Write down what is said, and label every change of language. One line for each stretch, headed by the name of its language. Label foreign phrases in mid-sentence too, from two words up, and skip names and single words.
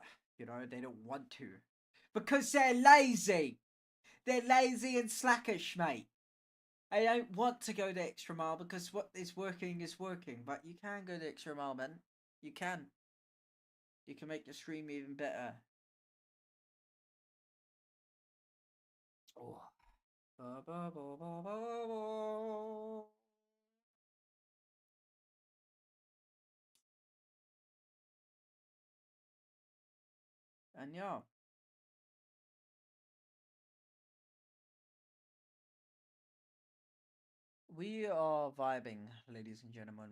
English: You know, they don't want to. Because they're lazy! They're lazy and slackish, mate. I don't want to go the extra mile because what is working is working. But you can go the extra mile, man. You can. You can make your stream even better. Oh. Ba, ba, ba, ba, ba, ba. And yeah. We are vibing, ladies and gentlemen.